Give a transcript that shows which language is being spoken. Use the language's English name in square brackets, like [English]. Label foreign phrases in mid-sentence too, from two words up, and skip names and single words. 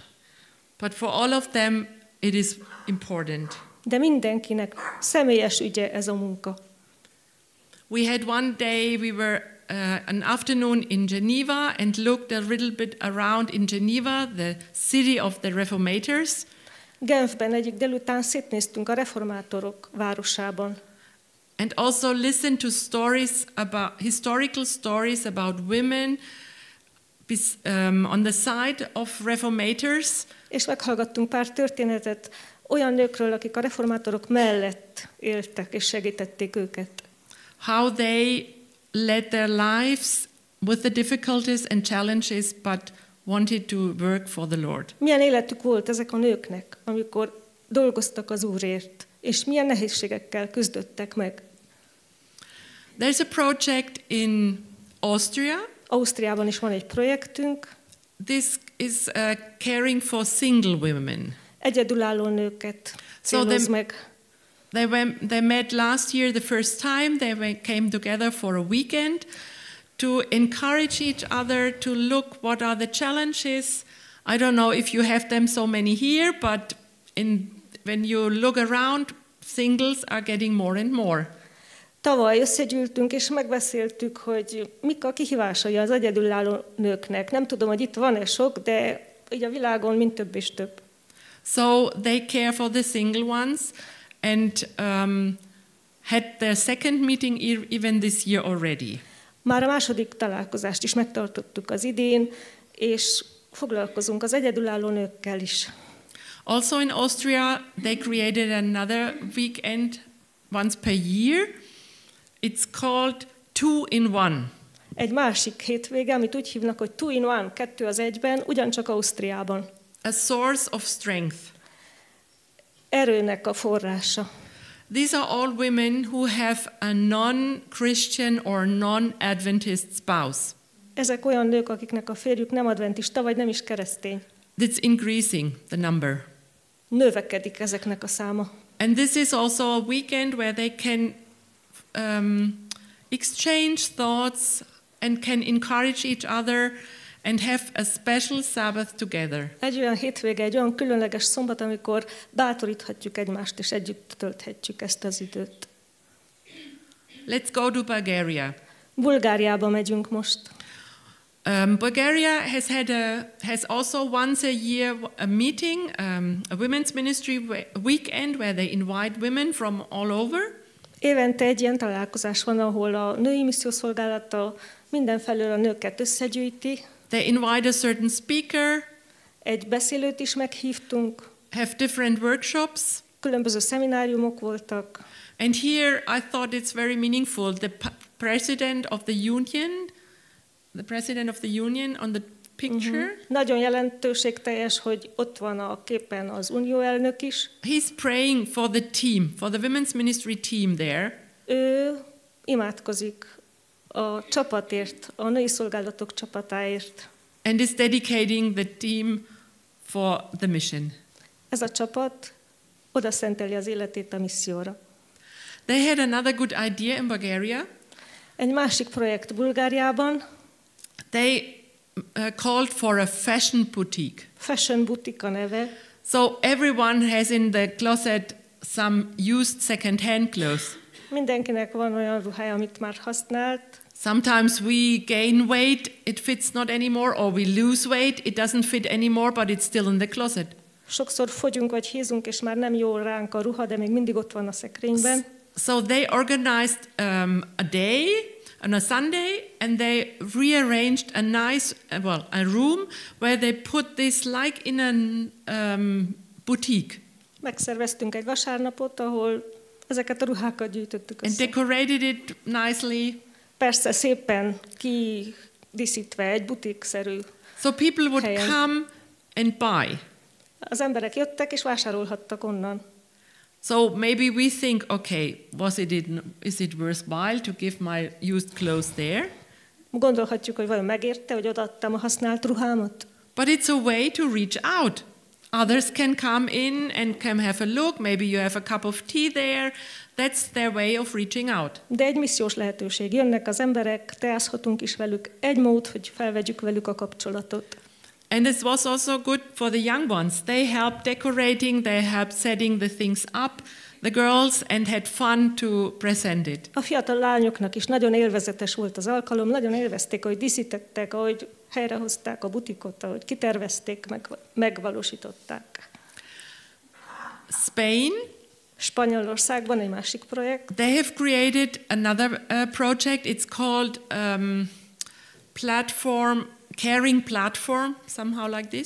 [English] But for all of them it is important. [Hungarian] De mindenkinek személyes ügye ez a munka. [English] We had one day, we were an afternoon in Geneva and looked a little bit around in Geneva, the city of the Reformators. [Hungarian] Genfben egyik délután szétnéztünk a reformátorok városában. [English] And also listened to historical stories about women on the side of Reformators. [Hungarian] És meghallgattunk pár történetet olyan nőkről, akik a reformátorok mellett éltek és segítették őket. [English] How they led their lives with the difficulties and challenges, but wanted to work for the Lord. [Hungarian] Milyen életük volt ezek a nőknek, amikor dolgoztak az Úrért, és milyen nehézségekkel küzdöttek meg. [English] There's a project in Austria. [Hungarian] Ausztriában is van egy projektünk. [English] This is caring for single women. [Hungarian] Egyedülálló nőket céloz meg. [English] They met last year the first time. They came together for a weekend to encourage each other to look what are the challenges. I don't know if you have them so many here, but when you look around, singles are getting more and more. [Hungarian] Tavaly összegyűltünk és megbeszéltük, hogy mik a kihívásai az egyedülálló nőknek. Nem tudom, hogy itt van-e sok, de így a világon mind több és több. [English] So they care for the single ones and had their second meeting even this year already. [Hungarian] Már a második találkozást is megtartottuk az idén, és foglalkozunk az egyedülálló nőkkel is. [English] Also in Austria, they created another weekend once per year. It's called 2 in 1. [Hungarian] Egy másik hétvége, amit úgy hívnak, hogy 2 in 1, 2 az egyben, ugyancsak Ausztriában. [English] A source of strength. [Hungarian] Erőnek a forrása. [English] These are all women who have a non-Christian or non-Adventist spouse. [Hungarian] Ezek olyan nők, akiknek a férjük nem adventista, vagy nem is keresztény. [English] It's increasing, the number. [Hungarian] Növekedik ezeknek a száma. [English] And this is also a weekend where they can exchange thoughts and can encourage each other and have a special Sabbath together. [Hungarian] Egy olyan hétvége, egy olyan különleges szombat, amikor bátoríthatjuk egymást, és együtt tölthetjük ezt az időt. [English] Let's go to Bulgaria. [Hungarian] Bulgáriába megyünk most. [English] Bulgaria has also once a year a meeting, a women's ministry weekend where they invite women from all over. [Hungarian] Évente egy ilyen találkozás van, ahol a női missziószolgálata mindenfelől a nőket összegyűjti. [English] They invite a certain speaker. [Hungarian] Egy beszélőt is meghívtunk. [English] Have different workshops. [Hungarian] Különböző szemináriumok voltak. [English] And here I thought it's very meaningful. The president of the union on the picture. [Hungarian] Nagyon jelentőségteljes, hogy ott van a képen az unió elnök is. [English] He's praying for the team, for the women's ministry team there. [Hungarian] Ő imádkozik a csapatért, a női szolgálatok csapatáért. [English] And is dedicating the team for the mission. [Hungarian] Ez a csapat oda szenteli az életét a misszióra. [English] They had another good idea in Bulgaria. [Hungarian] Egy másik projekt Bulgáriában. [English] They called for a fashion boutique. [Hungarian] Fashion boutique a neve. [English] So everyone has in the closet some used second-hand clothes. [Hungarian] Mindenkinek van olyan ruhája, amit már használt. [English] Sometimes we gain weight, it fits not anymore, or we lose weight, it doesn't fit anymore, but it's still in the closet. [Hungarian] Sokszor fogyunk vagy hízunk, és már nem jó ránk a ruha, de még mindig ott van a szekrényben. [English] So they organized a day on a Sunday, and they rearranged a nice, a room where they put this like in a boutique. [Hungarian] Megszerveztünk egy vasárnapot, ahol ezeket a ruhákat gyűjtöttük össze. [English] And decorated it nicely. [Hungarian] Persze szépen kidíszítve, egy butikszerű [English] So people would [Hungarian] helyen. [English] come and buy. [Hungarian] Az emberek jöttek és vásárolhattak onnan. [English] So maybe we think, okay, is it worthwhile to give my used clothes there? [Hungarian] Gondolhatjuk, hogy vajon megérte, hogy odaadtam a használt ruhámat? [English] But it's a way to reach out. Others can come in and can have a look. Maybe you have a cup of tea there. That's their way of reaching out. [Hungarian] De egy missziós lehetőség. Jönnek az emberek, teázhatunk is velük. Egy mód, hogy felvegyük velük a kapcsolatot. [English] And this was also good for the young ones. They helped decorating, they helped setting the things up, the girls, and had fun to present it. [Hungarian] A fiatal lányoknak is nagyon élvezetes volt az alkalom, nagyon élvezték, ahogy díszítettek, ahogy helyrehozták a butikot, ahogy kitervezték, megvalósították. [English] Spain. [Hungarian] Spanyolországban egy másik projekt. [English] They have created another project. It's called caring platform, somehow like this.